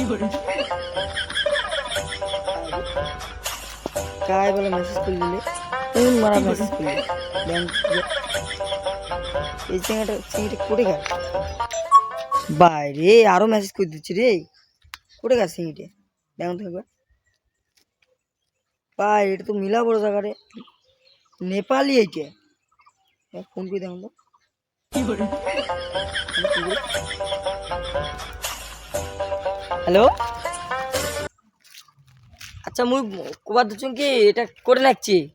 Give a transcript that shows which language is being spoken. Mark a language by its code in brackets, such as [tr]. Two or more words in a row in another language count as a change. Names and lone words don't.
[mr] काय बोला मेसेज कर दिले कोण मला मेसेज केले बँक [bn] এই চিংড়িটা কোটে গেল বাইরে আরো মেসেজ করে দিচ্ছি রে কোটে গেল চিংড়িটা দেখুন তো একবার ভাই এটা তো মিলা বড় জায়গা রে নেপালি এইটা ফোন করে দেখুন তো হ্যালো আচ্ছা মুই কবার দিচ্ছুন কি এটা করে রাখছি